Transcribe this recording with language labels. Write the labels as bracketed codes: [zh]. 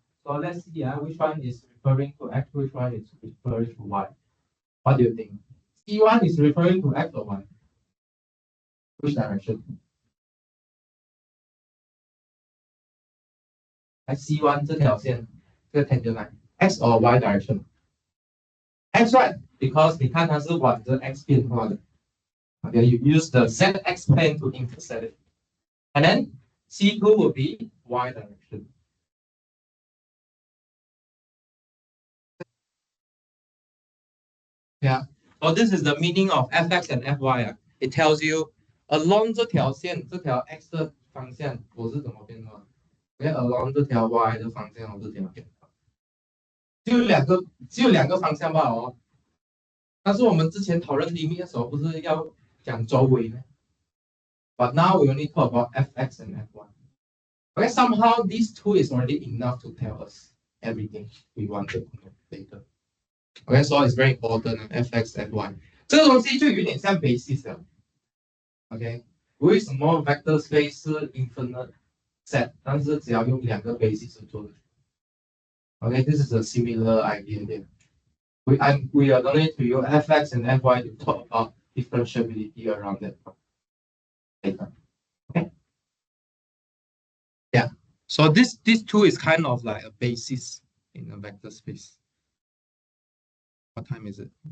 [en] So let's see which one is referring to x, which one is referring to y. What do you think? C1 is referring to x or y? Which direction? C1 [zh] 这条线，这个 [en] tangent line, x or y direction? X, right? [zh] Because 你看它是往着 x 变化的。 [en] Okay, you use the zx plane to intersect it. And then C2 will be y direction. Yeah. So this is the meaning of fx and fy. It tells you along [zh] 这条线，这条 x 的方向我是怎么变化。 Okay, along 这条 y 的方向我是怎么变化。只有两个方向罢了哦。但是我们之前讨论 limit 的时候，不是要讲周围呢？ [en] But now we only talk about fx and fy. Okay, somehow these two is already enough to tell us everything we wanted to know later. Okay, so it's very important, fx, fy. [zh] 这个东西就有点像 basis 的。Okay, 为什么 vector space 是 infinite set， 但是只要用两个 basis 做的。 [en] Okay, this is a similar idea there. We are going to use fx and fy to talk about differentiability around that later. Okay. Yeah. So this two is kind of like a basis in a vector space. What time is it?